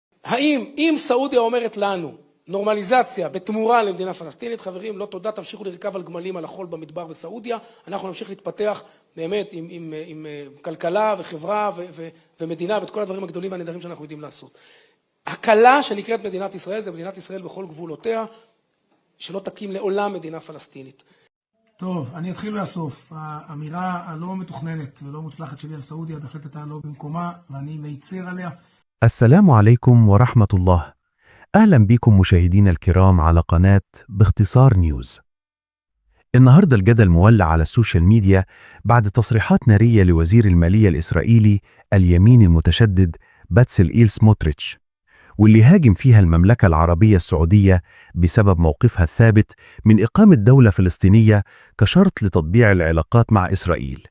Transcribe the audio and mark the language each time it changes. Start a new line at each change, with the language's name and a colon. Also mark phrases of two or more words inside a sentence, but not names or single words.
Hebrew: אם סעודיה אומרת לנו נורמליזציה בתמורה למדינה פלסטינית, חברים, לא תודה, תמשיכו לרכב על גמלים על החול במדבר בסעודיה, אנחנו נמשיך להתפתח באמת עם כלכלה וחברה ומדינה ואת כל הדברים הגדולים והנהדרים שאנחנו יודעים לעשות. הקלה שנקראת מדינת ישראל זה מדינת ישראל בכל גבולותיה, שלא תקים לעולם מדינה פלסטינית. טוב, אני אתחיל מהסוף. האמירה הלא מתוכננת ולא מוצלחת שלי על סעודיה בהחלט הייתה לא במקומה, ואני מצר עליה.
Arabic: السلام عليكم ورحمة الله. أهلا بكم مشاهدينا الكرام على قناة باختصار نيوز. النهاردة الجدل مولع على
English: social media
Arabic: بعد تصريحات نارية لوزير المالية الإسرائيلي اليمين المتشدد باتسلئيل سموتريتش، واللي هاجم فيها المملكة العربية السعودية بسبب موقفها الثابت من إقامة دولة فلسطينية كشرط لتطبيع العلاقات مع إسرائيل.